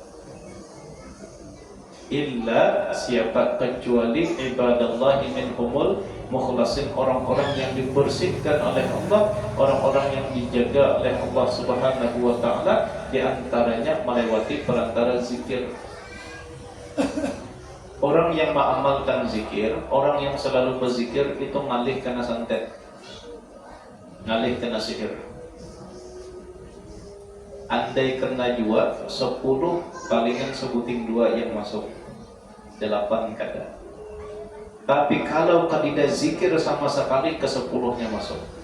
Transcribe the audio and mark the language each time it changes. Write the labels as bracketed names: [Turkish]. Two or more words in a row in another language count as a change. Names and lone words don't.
[Indonesian] Illa, siapa, kecuali [Arabic] عباد الله منهم المخلصين, [Indonesian] orang-orang yang dibersihkan oleh Allah, orang-orang yang dijaga oleh Allah [Arabic] سبحانه وتعالى, [Indonesian] di antaranya melewati perantara zikir. Orang yang mengamalkan zikir, orang yang selalu berzikir itu ngalih kena santet, ngalih kena sihir. [Banjar] Andai kena jua 10, palingan sebuting 2 yang masuk, 8 kada. [Indonesian] Tapi kalau tidak zikir sama sekali, ke 10-nya masuk.